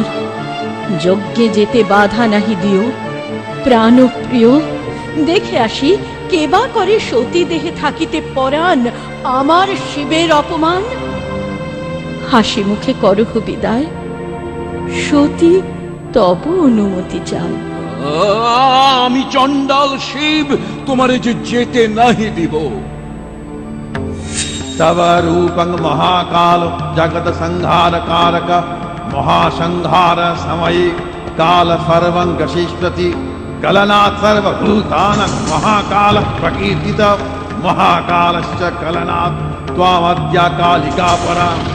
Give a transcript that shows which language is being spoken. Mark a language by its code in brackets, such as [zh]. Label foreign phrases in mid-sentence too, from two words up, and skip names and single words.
[bn] যজ্ঞে যেতে বাধা নাহি দিও, প্রাণপ্রিয় দেখে আসি কেবা করে সতী দেহে থাকিতে পরাণ আমার শিবের অপমান। হাসি মুখে করহ বিদায়, সতী তব অনুমতি চাই। আমি চণ্ডাল শিব, তোমারে যে যেতে নাহি দিব। [sa] तव रूपं महाकाल जगत संहार कारक, महासंहार समये काल सर्वं गशिष्यति। कलनात् सर्वभूतानां महाकाल प्रकीर्तित, महाकालश्च कलनात् त्वामद्या कालिका परा।